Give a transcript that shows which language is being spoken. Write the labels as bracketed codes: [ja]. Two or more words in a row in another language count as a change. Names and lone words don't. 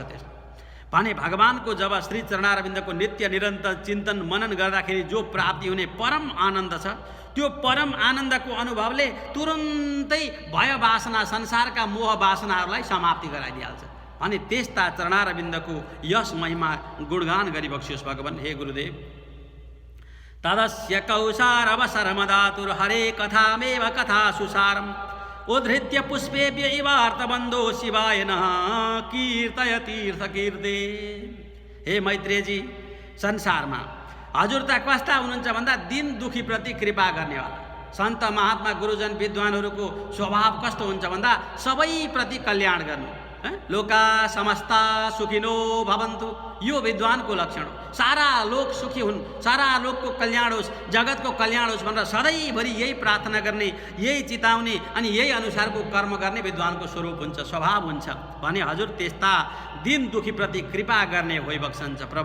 [ne] त्यसमा भने भगवानको जब श्री चरणारविन्दको नित्य निरन्तर चिन्तन मनन गर्दाखेरि जो प्राप्ति हुने परम आनन्द छ, त्यो परम आनन्दको अनुभवले तुरुन्तै भय वासना, संसारका मोह वासनाहरूलाई समाप्ति गराइदिहाल्छ। अनि त्यस्ता चरणारविन्दको यस महिमा गुणगान गरिबक्सियोस् भगवान। [sa] हे गुरुदेव, तदस्य कौसार अवसरमदातुर हरे कथामेव कथा सुसारम उद्धृत्य पुष्पेभ्य इवार्तबन्धो शिवाय नः कीर्तय तीर्थ कीर्ते। [ne] हे मैत्रेयजी, संसारमा हजुर त कस्ता हुनुहुन्छ भन्दा दिन दुखीप्रति कृपा गर्नेवाला। सन्त महात्मा गुरुजन विद्वानहरूको स्वभाव कस्तो हुन्छ भन्दा सबैप्रति कल्याण गर्नु। [sa] लोका समस्ता सुखिनो भवन्तु, [ne] यो विद्वानको लक्षण हो। सारा लोक सुखी हुन्, सारा लोकको कल्याण होस्, जगतको कल्याण होस् भनेर सधैँभरि यही प्रार्थना गर्ने, यही चिताउने अनि यही अनुसारको कर्म गर्ने विद्वानको स्वरूप हुन्छ, स्वभाव हुन्छ। भने हजुर त्यस्ता दिन दुखीप्रति कृपा गर्ने होइबक्सन्छ प्रभु।